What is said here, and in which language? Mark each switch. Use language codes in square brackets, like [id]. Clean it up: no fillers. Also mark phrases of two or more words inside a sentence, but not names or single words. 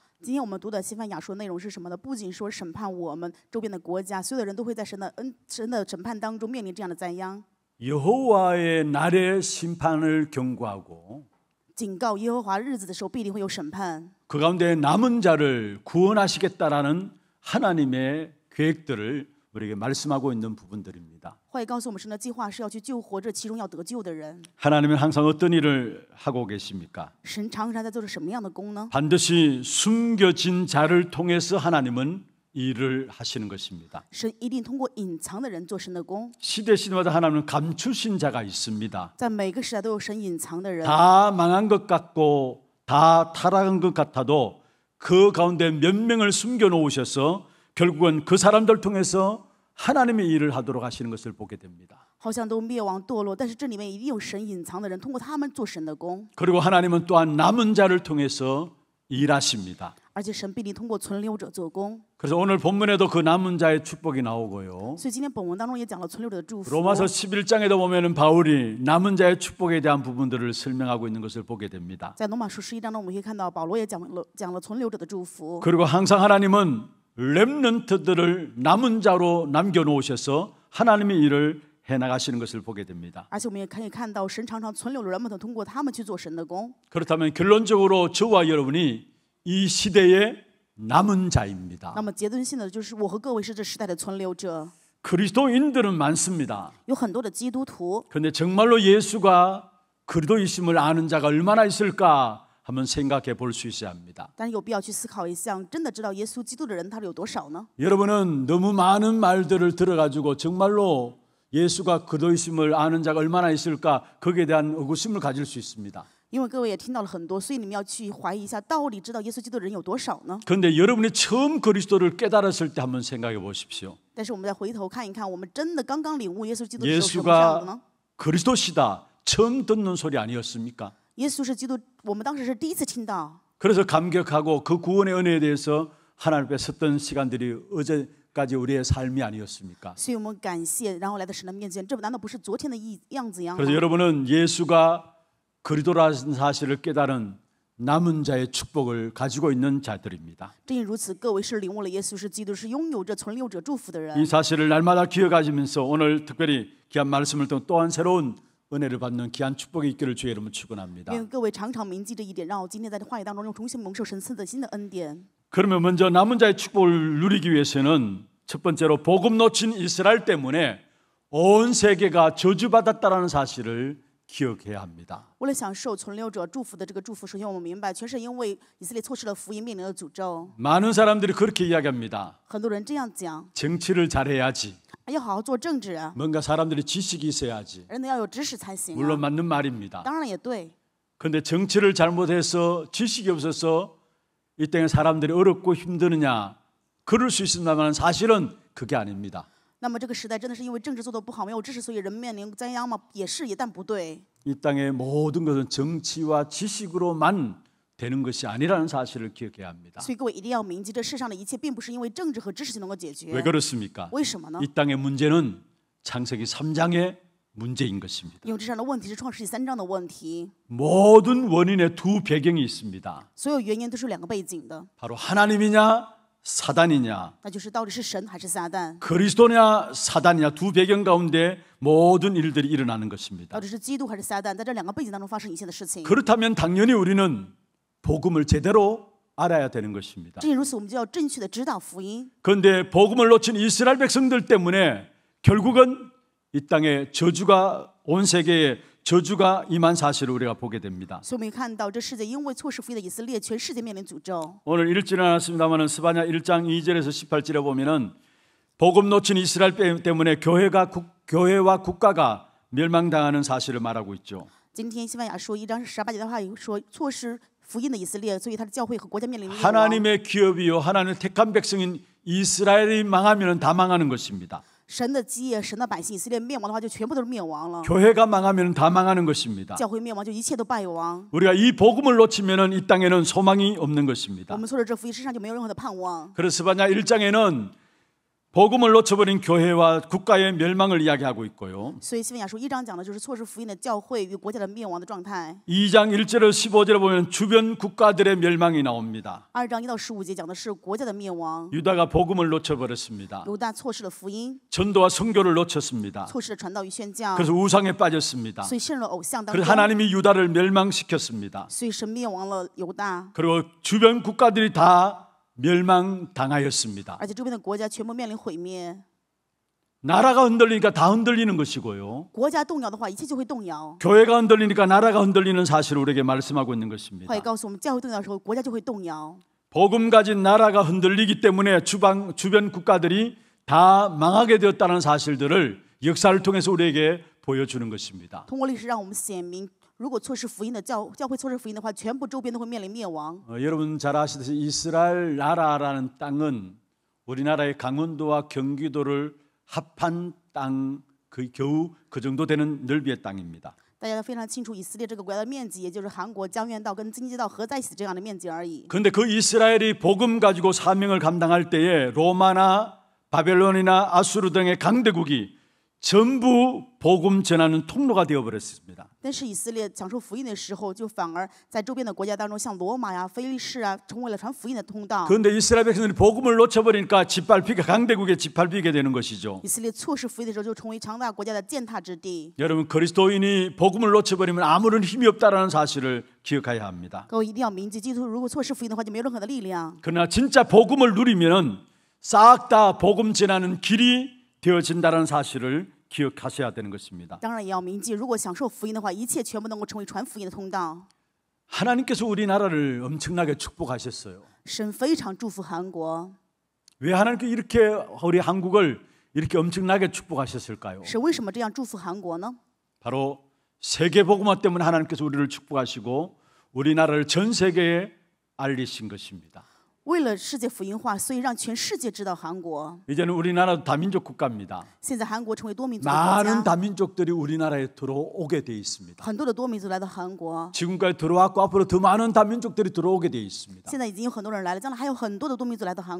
[zh] 今天我们读的西番雅书的内容是什么呢？不仅说审判我们周边的国家，所有的人都会在神的审判当中面临这样的灾殃。 [ko] 여호와의 날의 심판을 경고하고 [zh] 警告耶和华日子的时候必定会有审判， [ko] 그 가운데 남은 자를 구원하시겠다라는 하나님의 계획들을 우리에게 말씀하고 있는 부분들입니다. [zh] 话语告诉我们神的计划是要去救活这其中要得救的人。 [ko] 하나님은 항상 어떤 일을 하고 계십니까? [zh] 神常常在做着什么样的工呢？ [ko] 반드시 숨겨진 자를 통해서 하나님은 일을 하시는 것입니다. [zh] 神一定通过隐藏的人做神的工， [ko] 시대마다 하나님은 감추신 자가 있습니다. [zh] 在每个时代都有神隐藏的人。 [ko] 다 망한 것 같고 다 타락한 것 같아도 그 가운데 몇 명을 숨겨 놓으셔서 결국은 그 사람들 통해서 하나님의 일을 하도록 하시는 것을 보게 됩니다. [zh] 好像都灭亡堕落，但是这里面一定有神隐藏的人，通过他们做神的工。 [ko] 그리고 하나님은 또한 남은 자를 통해서 일하십니다. [zh] 而且神必定通过存留者做工。 [ko] 그래서 오늘 본문에도 그 남은 자의 축복이 나오고요. [zh] 所以今天本文当中也讲了存留者的祝福。 [ko] 로마서 11장에도 보면은 바울이 남은 자의 축복에 대한 부분들을 설명하고 있는 것을 보게 됩니다. [zh] 在罗马书11章中，我们可以看到保罗也讲了存留者的祝福。 [ko] 그리고 항상 하나님은 렘넌트들을 남은 자로 남겨놓으셔서 하나님의 일을 해나가시는 것을 보게 됩니다. [zh] 而且我们也可以看到，神常常存留了人们，通过他们去做神的工。 [ko] 그렇다면 결론적으로 저와 여러분이 이 시대의 남은 자입니다. [zh] 那么结论性的就是，我和各位是这时代的存留者。 [ko] 그리스도인들은 많습니다. [zh] 有很多的基督徒， [ko] 그런데 정말로 예수가 그리스도이심을 아는 자가 얼마나 있을까 한번 생각해 볼 수 있어야 합니다. [zh] 但是有必要去思考一下，真的知道耶稣基督的人他有多少呢？ [ko] 여러분은 너무 많은 말들을 들어가지고 정말로 예수가 그리스도이심을 아는 자가 얼마나 있을까 거기에 대한 의구심을 가질 수 있습니다. [zh] 因为各位也听到了很多，所以你们要去怀疑一下，到底知道耶稣基督的人有多少呢？ [ko] 그런데 여러분이 처음 그리스도를 깨달았을 때 한번 생각해 보십시오. [zh] 但是我们再回头看一看，我们真的刚刚领悟耶稣基督的时候是什么样的呢？ [ko] 예수가 그리스도시다 처음 듣는 소리 아니었습니까? [zh] 耶稣是基督，我们当时是第一次听到， [ko] 그래서 감격하고 그 구원의 은혜에 대해서 하나님 앞에 섰던 시간들이 어제까지 우리의 삶이 아니었습니까? [zh] 所以我们感谢，然后来到神的面前，这难道不是昨天的样子一样吗？ [ko] 그래서 여러분은 예수가 그리스도라는 사실을 깨달은 남은 자의 축복을 가지고 있는 자들입니다. [zh] 正因如此，各位是领悟了耶稣是基督，是拥有着存留者祝福的 [ko] 이 [zh] 人。 [ko] 사실을 날마다 기억하시면서 오늘 특별히 귀한 말씀을 통해 또한 새로운 은혜를 받는 귀한 축복이 있기를 주의 이름으로 축원합니다. [zh] 愿各位常常铭记这一点，让我今天在这话语当中，用重新蒙受神赐的新的恩典。 [ko] 그러면 먼저 남은 자의 축복을 누리기 위해서는 첫 번째로 복음 놓친 이스라엘 때문에 온 세계가 저주받았다라는 사실을 기억해야 합니다. [zh] 为了享受存留者祝福的这个祝福，首先我们明白，全是因为以色列错失了福音，面临了诅咒。 [ko] 많은 사람들이 그렇게 이야기합니다. [zh] 很多人这样讲， [ko] 정치를 잘해야지. [zh] 要好好做政治啊， [ko] 뭔가 사람들이 지식이 있어야지. [zh] 人得要有知识才行 [ko] 물론 [zh] 啊。 [ko] 맞는 말입니다. [zh] 当然也对， [ko] 그런데 정치를 잘못해서 지식이 없어서 이 땅에 사람들이 어렵고 힘드느냐? 그럴 수 있습니다만 사실은 그게 아닙니다. [zh] 那么这个时代真的是因为政治做得不好，没有知识，所以人面临灾殃吗？也是，也但不对。 [ko] 이 땅의 모든 것은 정치와 지식으로만 되는 것이 아니라는 사실을 기억해야 합니다. [zh] 所以各位一定要铭记，这世上的一切并不是因为政治和知识就能够解决。 [ko] 왜 그렇습니까? [zh] 为什么呢？ [ko] 이 땅의 문제는 창세기 3장의 문제인 것입니다. [zh] 因为这上的问题是创世纪3章的问题， [ko] 모든 원인의 두 배경이 있습니다. [zh] 所有原因都是两个背景的， [ko] 바로 하나님이냐 사단이냐, [zh] 那就是到底是神还是撒旦， [ko] 그리스도냐 사단이냐 두 배경 가운데 모든 일들이 일어나는 것입니다. [zh] 到底是基督还是撒旦，在这两个背景当中发生一切的事情。 [ko] 그렇다면 당연히 우리는 복음을 제대로 알아야 되는 것입니다. [zh] 正因如此，我们就要正确的知道福音。 [ko] 그런데 복음을 놓친 이스라엘 백성들 때문에 결국은 이 땅에 저주가 온 세계에 저주가 임한 사실을 우리가 보게 됩니다. [zh] 所以我们看到这世界因为错失福音的以色列，全世界面临诅咒。 [ko] 오늘 읽지는 않았습니다만 스바냐 1장 2절에서 18절에 보면은 복음 놓친 이스라엘 때문에 교회와 국가가 멸망당하는 사실을 말하고 있죠. [zh] 今天西班牙说1章18节的话说，错失福音的以色列，所以他的教会和国家面临灭亡。 [ko] 하나님의 기업이요 하나님의 택한 백성인 이스라엘이 망하면 다 망하는 것입니다. [zh] 神的基业、神的百姓以色列灭亡的话，就全部都是灭亡了。 [ko] 교회가 망하면 다 망하는 것입니다. [zh] 教会灭亡，就一切都败亡。 [ko] 우리가 이 복음을 놓치면은 이 땅에는 소망이 없는 것입니다. [zh] 我们错失这福音，世上就没有任何的盼望。 [ko] 그래서 스바냐 1장에는 복음을 놓쳐버린 교회와 국가의 멸망을 이야기하고 있고요. [zh] 所以西班牙书1章讲的就是错失福音的教会与国家的灭亡的状态。 [ko] 2장 1절에서 15절에 보면 주변 국가들의 멸망이 나옵니다. [zh] 2 章1到15节讲的是国家的灭亡。 [ko] 유다가 복음을 놓쳐버렸습니다. [zh] 犹大错失了福音， [ko] 전도와 선교를 놓쳤습니다. [zh] 错失了传道与宣教， [ko] 그래서 우상에 빠졌습니다. [zh] 所以陷入了偶像当 [ko] 그래서 [zh] 中。 [ko] 하나님이 유다를 멸망시켰습니다. [zh] 所以神灭亡了犹大， [ko] 그리고 주변 국가들이 다 멸망당하였습니다. [zh] 而且周边的国家全部面临毁灭。 [ko] 나라가 흔들리니까 다 흔들리는 것이고요. [zh] 国家动摇的话，一切就会动摇。 [ko] 교회가 흔들리니까 나라가 흔들리는 사실을 우리에게 말씀하고 있는 것입니다. [zh] 话也告诉我们，教会动摇的时候，国家就会动摇。 [ko] 복음 가진 나라가 흔들리기 때문에 주변 국가들이 다 망하게 되었다는 사실들을 역사를 통해서 우리에게 보여주는 것입니다. [zh] 通过历史让我们显明，如果错失福音的教会错失福音的话，全部周边都会面临灭亡。 [ko] 여러분 잘 아시듯이 이스라엘 나라라는 땅은 우리나라의 강원도와 경기도를 합한 땅 겨우 그 정도 되는 넓이의 땅입니다. [zh] 大家都非常清楚，以色列这个国家的面积，也就是韩国江原道跟京畿道合在一起这样的面积而已。 [ko] 그런데 그 이스라엘이 복음 가지고 사명을 감당할 때에 로마나 바벨론이나 아수르 등의 강대국이 전부 복음 전하는 통로가 되어버렸습니다. [zh] 但是以色列讲述福音的时候，就反而在周边的国家当中，像罗马呀、非利士啊，成为了传福音的通道。 [ko] 그런데 이스라엘 백성들이 복음을 놓쳐버리니까 짓밟히게 강대국에 짓밟히게 되는 것이죠. [zh] 以色列错失福音的时候，就成为强大国家的践踏之地。 [ko] 여러분 그리스도인이 복음을 놓쳐버리면 아무런 힘이 없다는 사실을 기억해야 합니다. [zh] 各位一定要铭记，基督徒如果错失福音的话，就没有任何的力量。 [ko] 그러나 진짜 복음을 누리면 싹 다 복음 전하는 길이 되어진다는 사실을 기억하셔야 되는 것입니다. [zh] 当然也要铭记，如果享受福音的话，一切全部能够成为传福音的通道。 [ko] 하나님께서 우리나라를 엄청나게 축복하셨어요. [zh] 神非常祝福韩国， [ko] 왜 하나님께 이렇게 우리 한국을 이렇게 엄청나게 축복하셨을까요? [zh] 神为什么这样祝福韩国呢？ [ko] 바로 세계 복음화 때문에 하나님께서 우리를 축복하시고 우리나라를 전 세계에 알리신 것입니다. [zh] 为了世界福音化，所以让全世界知道韩国。 [ko] 이제는 우리나라도 다민족 국가입니다. [zh] 现在韩国成为多民族的国 [ko] 많은 [zh] 家， [ko] 다민족들이 우리나라에 들어오게 돼 있습니다. [zh] 很多的多民族来到韩国。 [ko] 지금까지 들어왔고 앞으로 더 많은 다민족들이 들어오게 돼 있습니다. [zh] 现在已经有很多人来了，将来还有很多的多民族来到韩国。